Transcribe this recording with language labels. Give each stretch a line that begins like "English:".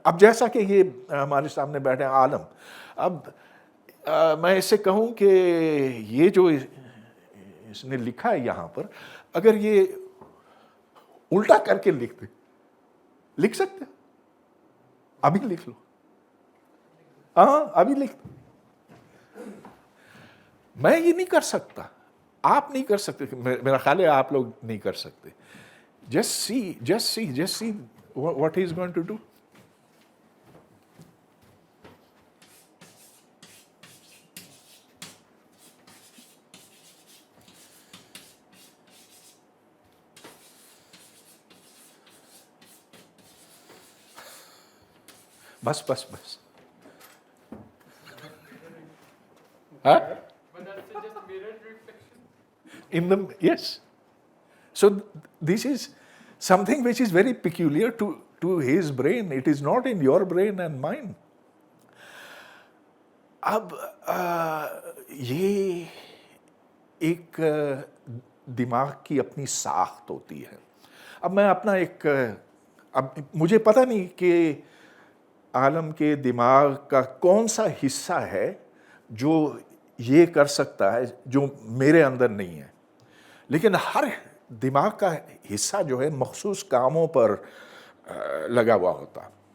Hindi: अब जैसा कि ये हमारे सामने बैठे हैं आलम, अब मैं इससे कहूँ कि ये जो इसने लिखा है यहाँ पर, अगर ये उल्टा करके लिख सकते, अभी लिख लो। हाँ, अभी लिख। मैं ये नहीं कर सकता, आप नहीं कर सकते, मेरा ख्याल है आप लोग नहीं कर सकते।
English: Just see what he's going to do. बस huh? But that's just mirror reflection. Yes. So this is something which is very peculiar to his brain. It is not in your brain and mine.
Hindi: अब ये एक दिमाग की अपनी साख्त होती है. अब मैं अपना अब मुझे पता नहीं कि आलम के दिमाग का कौन सा हिस्सा है जो ये कर सकता है जो मेरे अंदर नहीं है, लेकिन हर दिमाग का हिस्सा जो है मखसूस कामों पर लगा हुआ होता.